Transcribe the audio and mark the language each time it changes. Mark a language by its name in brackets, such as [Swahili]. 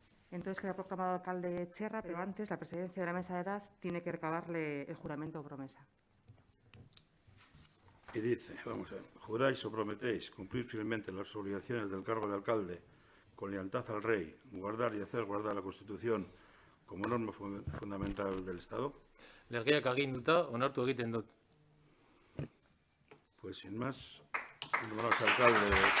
[Spanish] Entonces queda proclamado alcalde Txerra, pero antes la presidencia de la mesa de edad tiene que recabarle el juramento o promesa. Y dice, vamos a ver, juráis o prometéis cumplir fielmente las obligaciones del cargo de alcalde con lealtad al rey, guardar y hacer guardar la Constitución como norma fundamental del Estado. [Basque] Legeak aginduta onartu egiten dut. [Spanish] Pues sin más, nombramos alcalde.